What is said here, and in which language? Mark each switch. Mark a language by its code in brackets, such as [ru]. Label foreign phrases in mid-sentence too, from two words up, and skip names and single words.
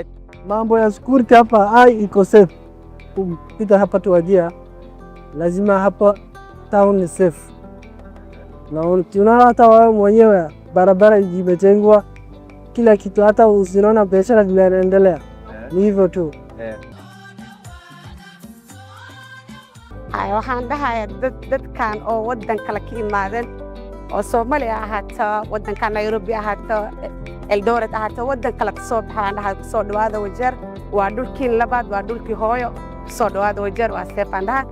[sw] Mambo ya security hapa iko safe. Kupita hapa tu Wajir lazima hapa town ni safe. Na tunaona hata wao mwenyewe barabara imejengwa, kila kitu, hata usiona biashara vinaendelea. Ni hivyo tu. [so] Waxaan dhahayaa dadkan oo waddan kale ka imaadeen oo Soomaaliya ahaato, waddanka Nairobi ahaato, Eldoret ahaato, waddan kale ka soo baxaan dhahaa ku soo dhawaada Wajir. Waa dhulkii labaad, waa dhulkii hooyo. Ku soo dhawaada Wajir waa safe aan dhahaa.